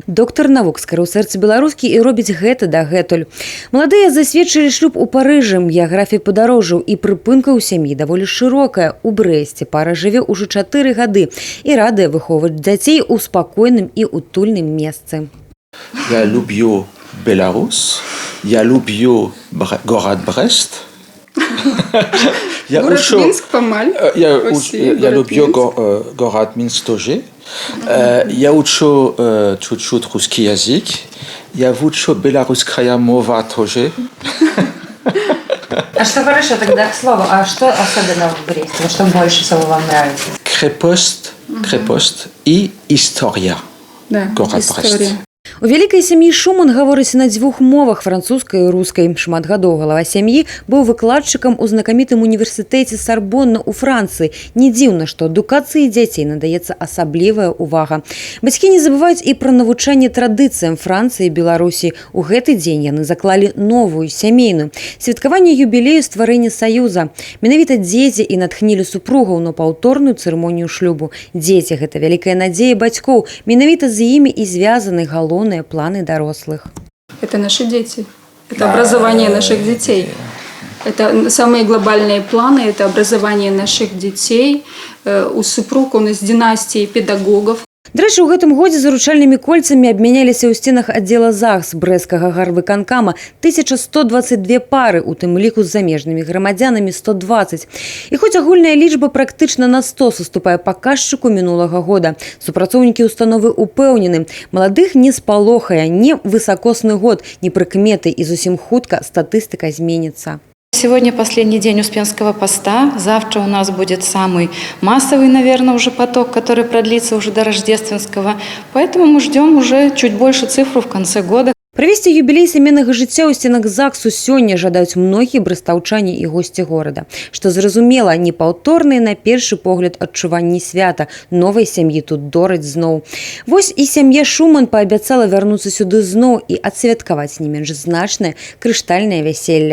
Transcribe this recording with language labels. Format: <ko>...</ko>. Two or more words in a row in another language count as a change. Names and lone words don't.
<be>Доктар навук, скарыў сэрца беларускі і робіць гэта дагэтуль. Маладыя засведчылі шлюб у Парыжы. Геаграфія падарожжаў і прыпынкаў сям'і даволі шырокая. У Брэсце пара жыве ўжо 4 гады і радыя выхоўваць дзяцей у спакойным і утульным месцы.</be> <ru>Я люблю Беларусь, я люблю город Брест. Город Минск, Помаль. Я люблю город Минск тоже. Я учу чуть-чуть русский язык. Я учу белорусская мова тоже. А что хорошо тогда к слову? А что особенно в Бресте? Вот что больше всего вам нравится? Крепость и история. Да, город история. Брест.</ru> <be>У вялікай сям'і Шуман гаворыць на 2 мовах, французскай і рускай. Шмат гадоў галава сям'і быў выкладчыкам у знакамітым універсітэце Сарбонна ў Францыі. Не дзіўна, што адукацыі дзяцей надаецца асаблівая ўвага. Бацькі не забываюць і пра навучанне традыцыям Францыі і Беларусі. У гэты дзень яны заклалі новую сямейную. Святкаванне юбілею стварэння саюза. Менавіта дзеці і натхнілі супругаў на паўторную цырымонію шлюбу. Дзеці – гэта вялікая надзея бацькоў. Менавіта з імі і звязаны галоўныя планы дорослых.</be> <ru>Это наши дети. Это образование наших детей. Это самые глобальные планы. Это образование наших детей. У супруг он из династии педагогов.</ru> <be>Дарэчы, у гэтым годзе заручальнымі кольцамі абмяняліся ў сценах аддзела ЗАГС брэсцкага гарвыканкама 1122 пары, у тым ліку з замежнымі грамадзянамі 120. І хоць агульная лічба практычна на 100 саступае паказчыку мінулага года, супрацоўнікі установы упэўнены, маладых не спалохае ні высакосны год, ні прыкметы, і зусім хутка статыстыка зменіцца.</be> <ru>Сегодня последний день Успенского поста. Завтра у нас будет самый массовый, наверное, уже поток, который продлится уже до рождественского. Поэтому мы ждем уже чуть больше цифру в конце года.</ru> <be>Правесці юбілей сямейнага жыцця ў стенах ЗАГСу сёння жадаюць многія брастаўчане і госці горада. Што зразумела, непаўторныя на першы погляд адчуванні свята. Новай сям'і тут дораць зноў. Вось і сям'я Шуман паабяцала вярнуцца сюды зноў і адсвяткаваць не менш значнае крыштальнае вяселле.</be>